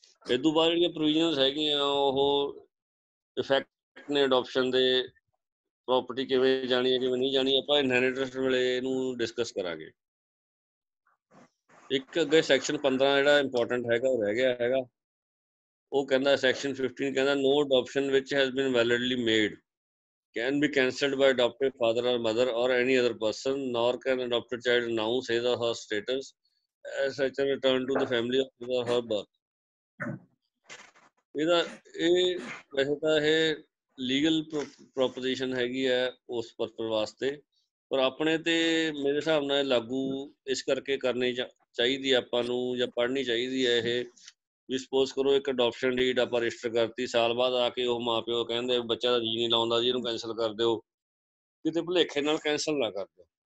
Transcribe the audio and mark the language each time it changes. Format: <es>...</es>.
<pa>ਇਹ ਤੋਂ ਬਾਅਦ ਜਿਹੜੀਆਂ ਪ੍ਰੋਵੀਜ਼ਨਸ ਹੈਗੀਆਂ ਉਹ ਇਫੈਕਟ ਨੇ ਅਡਾਪਸ਼ਨ ਦੇ, ਪ੍ਰੋਪਰਟੀ ਕਿਵੇਂ ਜਾਣੀ ਹੈ ਕਿਵੇਂ ਨਹੀਂ ਜਾਣੀ, ਆਪਾਂ ਇਨਹੈਰੀਟੈਂਸ ਵੇਲੇ ਇਹਨੂੰ ਡਿਸਕਸ ਕਰਾਂਗੇ। ਇੱਕ ਅੱਗੇ ਸੈਕਸ਼ਨ 15 ਜਿਹੜਾ ਇੰਪੋਰਟੈਂਟ ਹੈਗਾ ਉਹ ਰਹਿ ਗਿਆ ਹੈਗਾ। ਉਹ ਕਹਿੰਦਾ ਸੈਕਸ਼ਨ 15 ਕਹਿੰਦਾ</pa> <en>no adoption which has been validly made can be cancelled by adoptive father or mother or any other person, nor can adopted child announce his or her status as such a return to the family of his or her birth.</en> <pa>ਇਹ ਵੈਸੇ ਤਾਂ ਇਹ legal proposition ਹੈਗੀ ਹੈ ਉਸ purpose ਵਾਸਤੇ, ਪਰ ਆਪਣੇ ਤੇ ਮੇਰੇ ਹਿਸਾਬ ਨਾਲ ਲਾਗੂ ਇਸ ਕਰਕੇ ਕਰਨੀ ਚਾਹੀਦੀ ਆਪਾਂ ਨੂੰ ਜਾਂ ਪੜ੍ਹਨੀ ਚਾਹੀਦੀ ਹੈ ਇਹ। ਵੀ ਸਪੋਜ਼ ਕਰੋ ਇੱਕ ਅਡੋਪਸ਼ਨ ਡੀਡ ਆਪਾਂ ਰਜਿਸਟਰ ਕਰਤੀ, ਸਾਲ ਬਾਅਦ ਆ ਕੇ ਉਹ ਮਾਂ ਪਿਓ ਕਹਿੰਦੇ ਬੱਚਾ ਦਾ ਜੀ ਨਹੀਂ ਲਾਉਂਦਾ ਜੀ, ਇਹਨੂੰ ਕੈਂਸਲ ਕਰ ਦਿਓ, ਕਿਤੇ ਭੁਲੇਖੇ ਨਾਲ ਕੈਂਸਲ ਨਾ ਕਰ ਦਿਓ।</pa>